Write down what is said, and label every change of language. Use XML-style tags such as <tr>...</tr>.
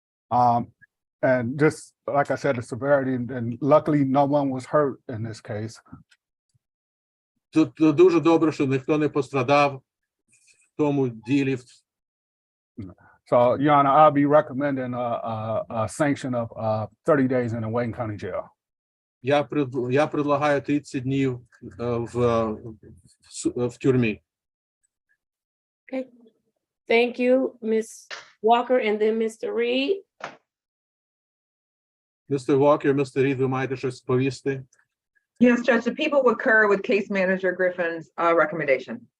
<en>And just like I said, the severity, and luckily no one was hurt in this case.</en> <uk>Тут дуже добре, що ніхто не пострадав в тому ділі.</uk> <en>So, Your Honor, I'll be recommending a sanction of 30 days in a Wayne County jail.</en> <uk>Я предлагаю 30 днів в тюрмі.</uk> <en>Okay. Thank you, Ms. Walker, and then Mr. Reed.</en> <uk>Містер Walker, містер Reed, ви маєте щось повісти?</uk> <en>Yes, Judge, the people would concur with case manager Griffin's recommendation.</en>